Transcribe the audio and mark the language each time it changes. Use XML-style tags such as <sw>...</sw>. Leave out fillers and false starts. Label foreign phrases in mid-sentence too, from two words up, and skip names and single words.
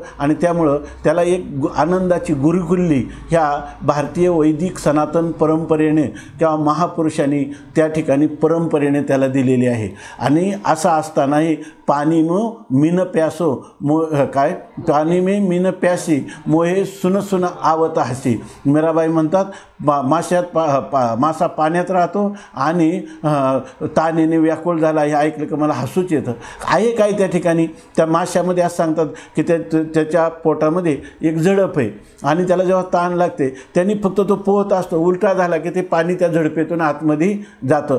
<mr>आणि त्यामुळं त्याला एक आनंदाची गुरुकुल्ली ह्या भारतीय वैदिक सनातन परंपरेने किंवा महापुरुषांनी त्या ठिकाणी परंपरेने त्याला दिलेली आहे. आणि असं असतानाही</mr> <hi>पाणी में मीन प्यासो काय पाणी में मीन प्यासी मोहे सुन सुन आवत हसी.</hi> <mr>मीराबाई म्हणतात मासा पाण्यात राहतो आणि तानेने व्याकुळ झाला हे ऐकलं की मला हसूच येतं. आहे काय त्या ठिकाणी त्या माशामध्ये असं सांगतात की त्याच्या पोटामध्ये एक झडप आहे आणि त्याला जेव्हा ताण लागते त्यांनी फक्त तो पोहत असतो, उलटा झाला की ते पाणी त्या झडपेतून आतमध्ये जातं.</mr>